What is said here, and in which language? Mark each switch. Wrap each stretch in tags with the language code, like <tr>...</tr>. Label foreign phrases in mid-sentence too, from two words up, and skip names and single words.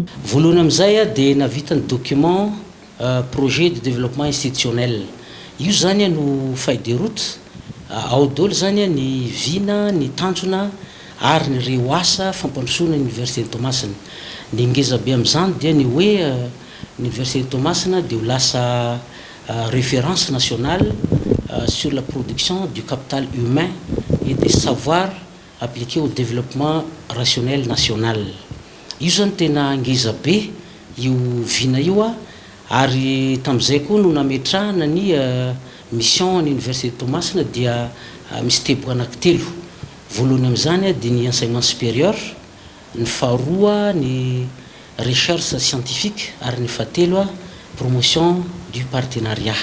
<mg>Voalohany amin'izay dia navita ny</mg> <fr>document projet de développement institutionnel.</fr> <mg>Io zany no</mg> <fr>feuille de route</fr> <mg>ao daholo zany ny vina, ny tanjona ary ny reo asa fampandrosoana ny Université Toamasina. Ny ngeza be amin'izany dia ny hoe Université Toamasina dia ho lasa</mg> <fr>référence nationale sur la production du capital humain et des savoirs appliqués au développement rationnel national.</fr> <mg>Io zany tena ngeza be io vina io ary tamin'izay koa no nametrahana ny mission ny Université Toamasina dia misy teboka anankitelo. Voalohany amin'izany dia ny</mg> <fr>enseignement supérieur,</fr> <mg>ny faharoa ny</mg> <fr>recherche scientifique</fr> <mg>ary ny fahatelo</mg> <fr>promotion du partenariat.</fr>